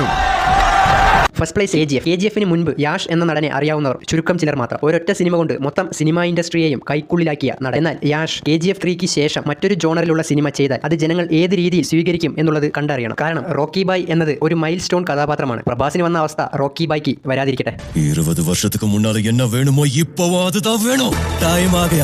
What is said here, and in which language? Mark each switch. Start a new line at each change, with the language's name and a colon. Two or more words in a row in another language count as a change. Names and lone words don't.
English: first place
Malayalam: KGF മുൻപ് യാഷ് എന്ന നടനെ അറിയാവുന്നവർ ചുരുക്കം ചിലർ മാത്രം. ഒരൊറ്റ സിനിമ കൊണ്ട് മൊത്തം സിനിമാ ഇൻഡസ്ട്രിയെയും കൈക്കുള്ളിലാക്കിയ നടൻ. എന്നാൽ യാഷ് KGF 3ക്ക് ശേഷം മറ്റൊരു ജോണറിലുള്ള സിനിമ ചെയ്താൽ അത് ജനങ്ങൾ ഏത് രീതിയിൽ സ്വീകരിക്കും എന്നുള്ളത് കണ്ടറിയണം. കാരണം റോക്കി ബായ് എന്നത് ഒരു മൈൽ സ്റ്റോൺ കഥാപാത്രമാണ്. പ്രഭാസിന് വന്ന അവസ്ഥ റോക്കി ബായ്ക്ക് വരാതിരിക്കട്ടെ.
Tamil: 20 வருஷத்துக்கு முன்னால என்ன வேணுமோ இப்போவும் அதுதான் வேணும். டைம் ஆகையா